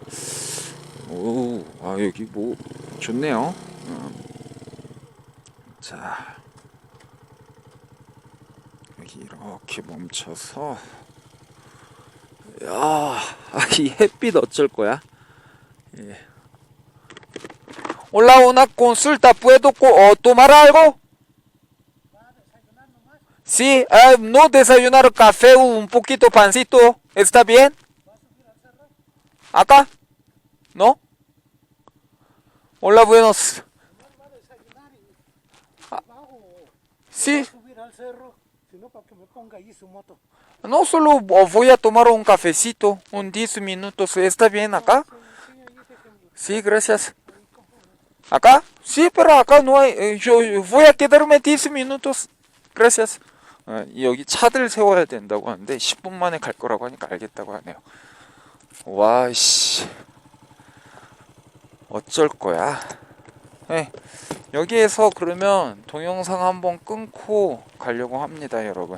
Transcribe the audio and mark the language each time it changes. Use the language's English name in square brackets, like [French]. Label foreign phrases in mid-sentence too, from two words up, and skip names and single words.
[Korean] 여기 좋네요. 자, 여기 이렇게 멈춰서 이 햇빛 어쩔 거야? 예. [Spanish] Hola, una consulta, ¿puedo tomar algo? Sí, no desayunar café, un poquito pancito, ¿está bien? ¿Acá? ¿No? Hola, buenos. Sí. No, solo voy a tomar un cafecito, un 10 minutos, ¿está bien acá? Sí, gracias. ¿Acá? Sí, pero acá no hay, yo voy a quedarme 10 minutos. Gracias. [Korean] 여기 차들 세워야 된다고 하는데 10분 만에 갈 거라고 하니까 알겠다고 하네요. 와씨 어쩔 거야. 네, 여기에서 그러면 동영상 한번 끊고 가려고 합니다, 여러분.